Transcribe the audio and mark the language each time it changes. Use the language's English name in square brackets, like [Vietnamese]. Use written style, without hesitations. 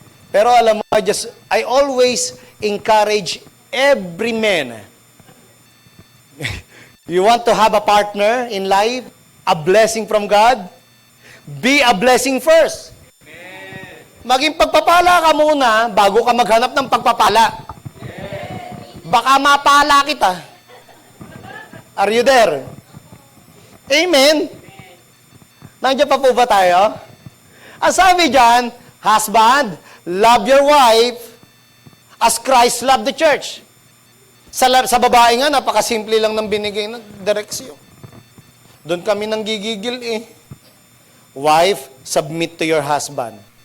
[Filipino] Pero alam mo, [English] I always encourage every man. You want to have a partner in life? A blessing from God? Be a blessing first. [Filipino] Maging pagpapala ka muna bago ka maghanap ng pagpapala. Baka mapala kita. [English] Are you there? [Filipino] Amen? Nandiyan pa po ba tayo? Ang sabi dyan, [English] husband, love your wife as Christ loved the church. [Filipino] Sa babae nga, napakasimple lang ng binigay na direksyon. Doon kami nang gigigil eh. [English] Wife, submit to your husband.